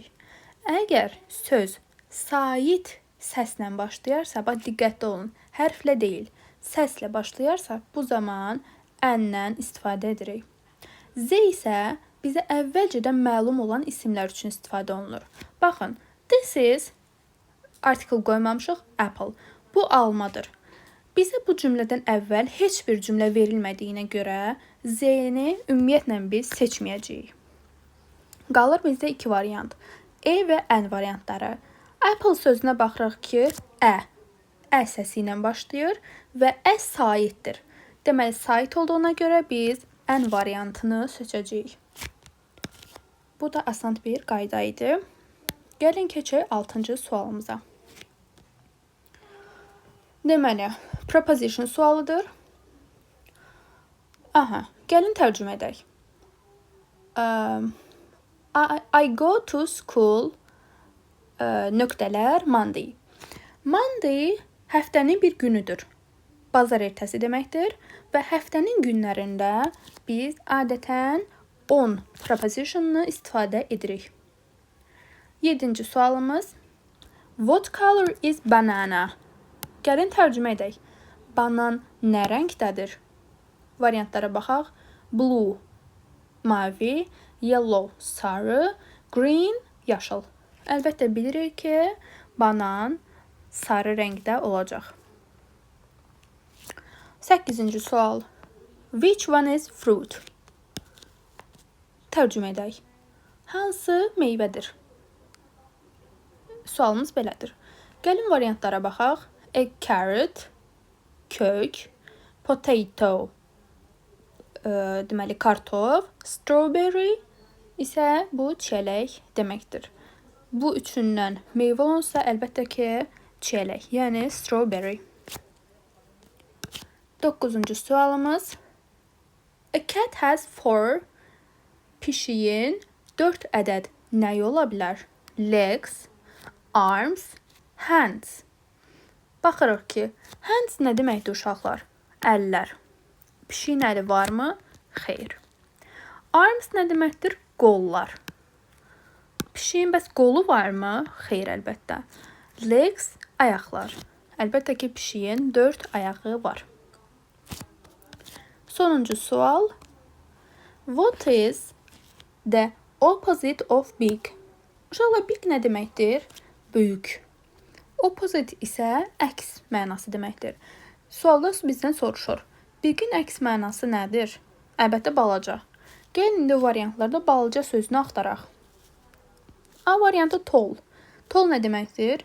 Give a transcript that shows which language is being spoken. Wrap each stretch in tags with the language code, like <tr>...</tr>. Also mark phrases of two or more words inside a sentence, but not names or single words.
<az>Əgər söz sait səslə başlayarsa, bax, diqqətli olun, hərflə deyil, səslə başlayarsa, bu zaman N-dən istifadə edirik. Z isə bizə əvvəlcədən məlum olan isimlər üçün istifadə olunur. Baxın,</az> <en>this is,</en> <az>article qoymamışıq, apple. Bu almadır. Bizə bu cümlədən əvvəl heç bir cümlə verilmədiyinə görə Z-ni ümumiyyətlə biz seçməyəcəyik. Qalır bizdə iki variant. E və N variantları. Apple sözünə baxırıq ki, ə səsi ilə başlayır və ə saitdir. Deməli, sait olduğuna görə biz N variantını seçəcəyik. Bu da asan bir qayda idi. Gəlin keçək 6-cı sualımıza. Deməli, preposition sualıdır. Gəlin tərcümə edək.</az> <en>I go to school nöqtələr Monday.</en> <az>Monday həftənin bir günüdür. Bazar ertəsi deməkdir və həftənin günlərində biz adətən on prepositionunu istifadə edirik. 7-ci sualımız.</az> <en>What color is banana?</en> <az>Gəlin tərcümə edək. Banan nə rəngdədir? Variantlara baxaq. Blue, mavi, yellow, sarı, green, yaşıl. Əlbəttə bilirik ki, banan sarı rəngdə olacaq. 8-ci sual.</az> <en>Which one is fruit?</en> <az>Tərcümə edək. Hansı meyvədir? Sualımız belədir. Gəlin variantlara baxaq.</az> <en>A carrot,</en> <az>kök, potato deməli kartof, strawberry isə bu çiyələk deməkdir. Bu üçündən meyvə olsa əlbəttə ki, çiyələk, yəni strawberry. 9-cu sualımız.</az> <en>A cat has 4.</en> <az>Pişiyin 4 ədəd nəyi ola bilər?</az> <en>Legs, arms, hands.</en> <az>Baxırıq ki, hands nə deməkdir uşaqlar? Əllər. Pişiyin əli varmı? Xeyr. Arms nə deməkdir? Qollar. Pişiyin bəs qolu varmı? Xeyr, əlbəttə. Legs, ayaqlar. Əlbəttə ki, pişiyin 4 ayağı var. Sonuncu sual.</az> <en>What is the opposite of big?</en> <az>Uşaqlar, big nə deməkdir? Böyük. Opposite isə əks mənası deməkdir. Sualda bizdən soruşur. Bigin əks mənası nədir? Əlbəttə balaca. Gəlin indi variantlarda balaca sözünü axtaraq. A variantı tall. Tall nə deməkdir?</az>